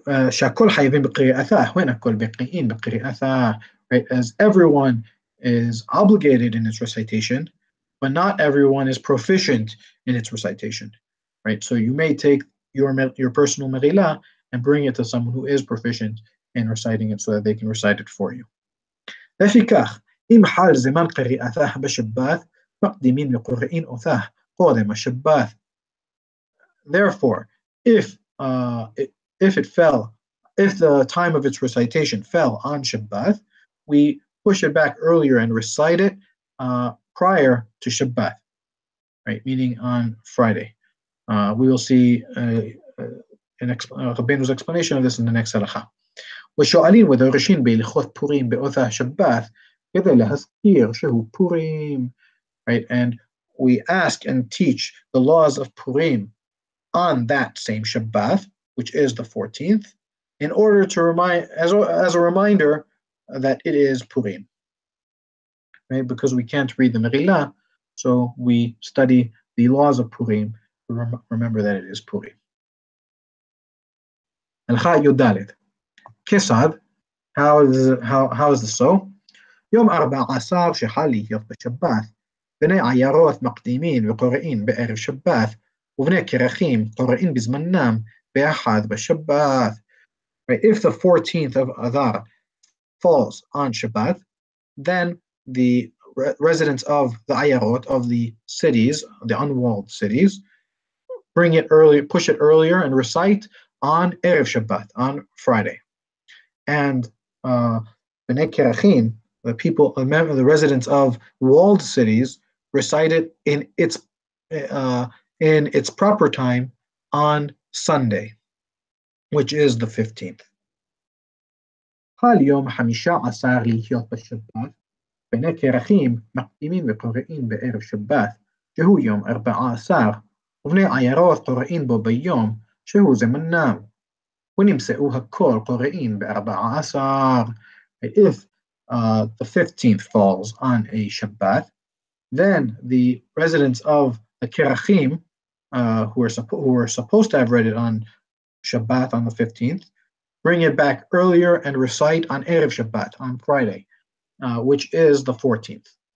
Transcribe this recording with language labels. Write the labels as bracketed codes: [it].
[he] שהכל חייבים בקריאתה, when הכל בקריאים בקריאתה, right? [en] As everyone is obligated in its recitation, but not everyone is proficient in its recitation, right? So you may take your personal Meghilla and bring it to someone who is proficient in reciting it so that they can recite it for you. [he] לפיכך, אם חל זמן קריאתה בשבת, מקדימים לקוראין אותה קודם השבת. [en] Therefore, if the time of its recitation fell on Shabbat, we push it back earlier and recite it prior to Shabbat, right? Meaning on Friday. We will see Rabbeinu's explanation of this in the next halakha. [he] ושואלים ודורשים בהלכות פורים באותה שבת כדי להזכיר שהוא פורים, [en] right? And we ask and teach the laws of Purim on that same Shabbat, which is the 14th, in order to remind, as a reminder that it is Purim, right? Because we can't read the Meghilla, so we study the laws of Purim to remember that it is Purim. [he] הלכה י"ד. כיצד? [en] How is this so? [he] יום 14 שחל להיות בשבת, בני עיירות מקדימין וקוראים בערב שבת, ובני כרכים קוראים בזמנם באחד בשבת. [en] Right? If the 14th of Adar falls on Shabbat, then the residents of the ayarot, of the cities, the unwalled cities, bring it early, push it earlier, and recite on Erev Shabbat, on Friday. And Bnei Kerachim, the people, the residents of walled cities, recite it in its proper time on Sunday, which is the 15th. [he] חל יום 15 להיות בשבת, בני כרכים מקדימים וקוראים בערב שבת, שהוא יום 14, ובני עיירות קוראים בו ביום, שהוא זמנם. ונמצאו הכל קוראים ב14. [en] If the 15th falls on a Shabbat, then the residents of the Kerachim, who are supposed to have read it on Shabbat on the 15th, bring it back earlier and recite on Erev Shabbat, on Friday, which is the 14th.